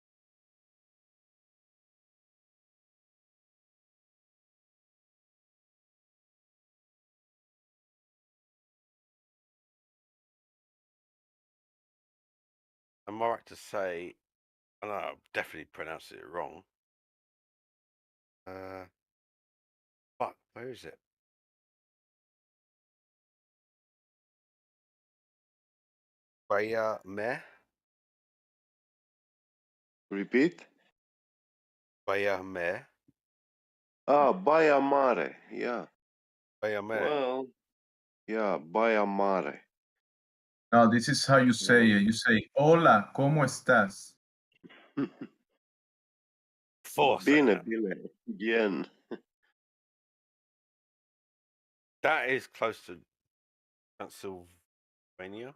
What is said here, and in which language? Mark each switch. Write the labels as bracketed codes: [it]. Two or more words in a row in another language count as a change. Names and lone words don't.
[en] I'm all right to say, I know I definitely pronounced it wrong. Fuck, where is it? Baia Mare. Repeat. Baia Mare. Ah, Baia Mare. Yeah. Baia Mare. Well, yeah, Baia Mare. No, this is how you say it. You say, [es] "Hola, ¿cómo estás?" [ro] Bine, bien. [en] That is close to Pennsylvania.